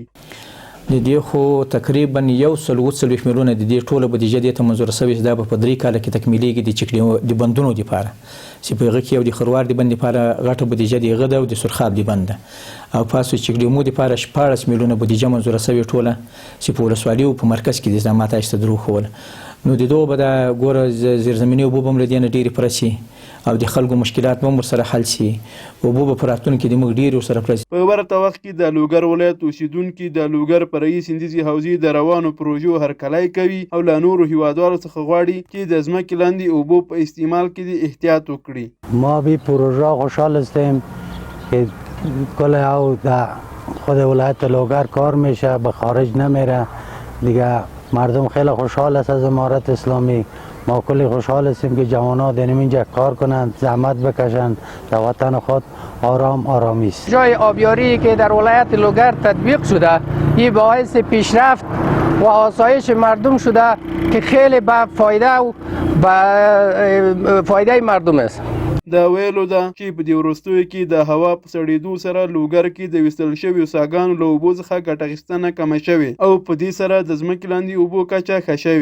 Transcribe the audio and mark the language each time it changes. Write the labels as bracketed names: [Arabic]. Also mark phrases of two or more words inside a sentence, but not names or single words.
[Pashto] د دې خو تقریبا 140 میلیونه د دې ټوله بودیجه دې ته منظوره شوې دا په 3 کاله کې تکمیلېږي د چک د بندونو لپاره چې په هغه کې یو د خروار د بند لپاره غټه بودیجه دی هغه ده او د سرخاب د بند او پاسو چک ډیمو لپاره 14 میلیونه بودیجه منظوره شوې ټوله چې په ولسوالیو په مرکز کې د زعامت اشته درو خول نو د دوه به د ګوره زیرزمیني اوبه هم له دې نه ډېرې پوره شي او د خلکو مشکلات هم ورسره حل شي. اوبه به په راتلونکي کې د موږ ډېرې ورسره پوره شي. په ورته وخت کې د لوګر ولایت اوسېدونکي د لوګر فرعي سیندیزي حوزې د روانو پروژو هرکلی کوي او له نورو هیوادوالو څخه غواړي چې د ځمکې لاندې اوبو په استعمال کې د احتیاط وکړي. [Persian] ما به پروژه خوشحال هستیم که کل او در خود ولایت لوگر کار میشه به خارج نمیره دیگه. مردم خیلی خوشحال است از امارت اسلامی. ما کلی خوشحال هستیم که جوان‌ها در اینجا کار کنند، زحمت بکشند، در وطن خود آرامی است. جای آبیاری که در ولایت لوگر تطبیق شده این باعث پیشرفت و آسایش مردم شده که خیلی به فایده مردم است. [Pashto] دا ویلو ده چې په دې وروستیو کې د هوا په سړېدو سره لوګر کې د ویستل شویو څاګانو له اوبو څخه ګټه اخیستنه کمه شوې او په دې سره د ځمکې لاندې اوبو کچه ښه شوې.